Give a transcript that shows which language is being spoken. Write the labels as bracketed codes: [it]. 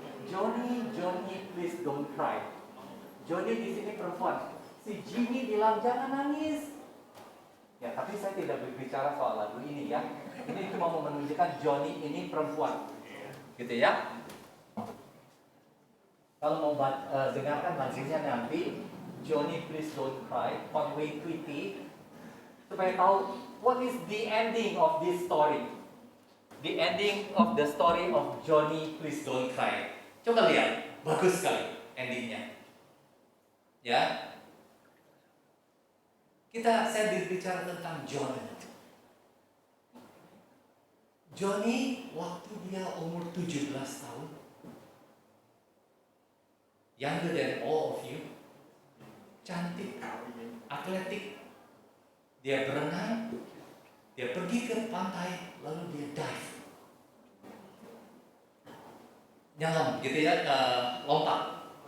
[en] Johnny, Johnny, please don't cry. [id] Johnny di sini perempuan. Si Jimmy bilang jangan nangis. Ya, tapi saya tidak berbicara soal lagu ini ya. Ini cuma mau menunjukkan Johnny ini perempuan. Gitu ya. Kalau mau dengarkan lagunya nanti, Johnny please don't cry, Conway Twitty, supaya tahu [en] what is the ending of this story. The ending of the story of Johnny please don't cry. [id] Coba lihat, bagus sekali endingnya. Ya. Saya berbicara tentang Johnny. Johnny waktu dia umur 17 tahun, [en] younger than all of you, [id] cantik, atletik, dia berenang, dia pergi ke pantai, lalu dia dive, nyelam gitu ya, lompat.